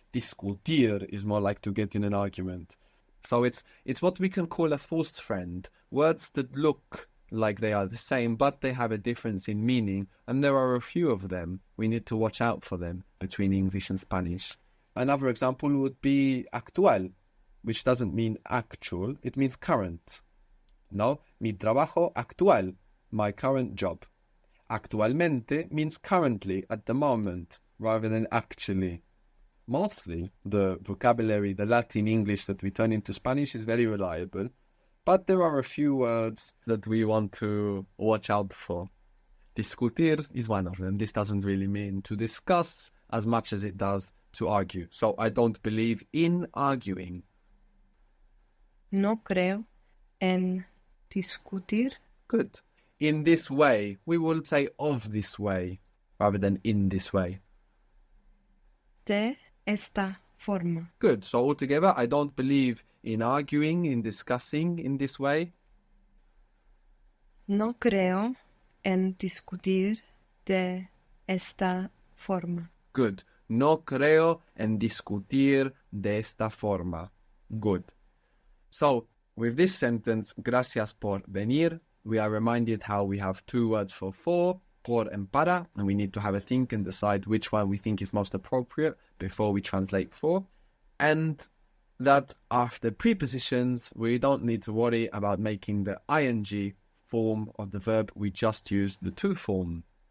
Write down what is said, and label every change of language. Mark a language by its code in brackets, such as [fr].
[en] Discutir is more like to get in an argument. So it's what we can call a false friend. Words that look like they are the same, but they have a difference in meaning, and there are a few of them. We need to watch out for them between English and Spanish. Another example would be actual, which doesn't mean actual, it means current. [es] No, mi trabajo actual, [en] my current job. Actualmente means currently, at the moment, rather than actually. Mostly, the vocabulary, the Latin English that we turn into Spanish is very reliable, but there are a few words that we want to watch out for. Discutir is one of them. This doesn't really mean to discuss as much as it does to argue. So I don't believe in arguing. [es] No creo en discutir [en] Good. In this way, we will say of this way rather than in this way. [es] de esta forma. [en] Good. So altogether, I don't believe in arguing, in discussing in this way. [es] No creo en discutir de esta forma. [en] Good. [es] No creo en discutir de esta forma. [en] Good. So, with this sentence, [es] gracias por venir, [en] we are reminded how we have two words for por and para, and we need to have a think and decide which one we think is most appropriate before we translate for. And that after prepositions, we don't need to worry about making the ing form of the verb. We just use the to form.